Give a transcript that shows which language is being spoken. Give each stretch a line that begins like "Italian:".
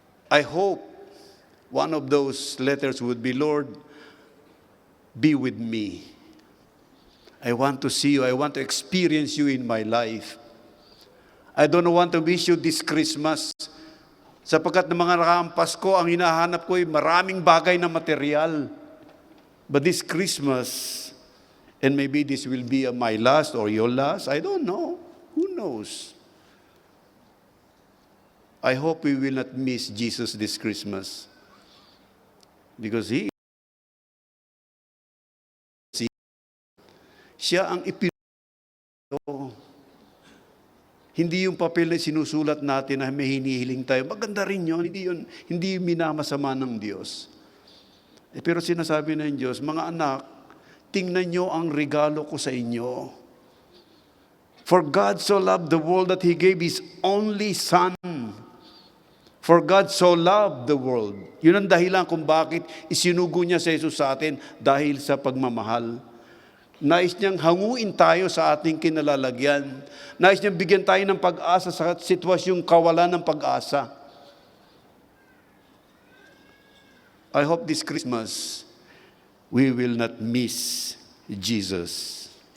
English: I hope one of those letters would be, Lord, be with me. I want to see you. I want to experience you in my life. I don't want to miss you this Christmas.
Filipino: Sapagkat ng mga nakaraang Pasko, ang hinahanap ko ay maraming bagay na material.
English: But this Christmas, and maybe this will be my last or your last, I don't know. Who knows? I hope we will not miss Jesus this Christmas.
Filipino: Because siya ang hindi yung papel na sinusulat natin na may hinihiling tayo. Maganda rin yun. Hindi yung minamasama ng Diyos. Pero sinasabi ng Diyos, mga anak, tingnan nyo ang regalo ko sa inyo.
English: For God so loved the world that He gave His only Son. For God so loved the world.
Filipino: Yun ang dahilan kung bakit isinugo niya si Jesus sa atin, dahil sa pagmamahal. Nais niyang hanguin tayo sa ating kinalalagyan. Nais niyang bigyan tayo ng pag-asa sa sitwasyong kawalan ng pag-asa.
English: I hope this Christmas, we will not miss Jesus.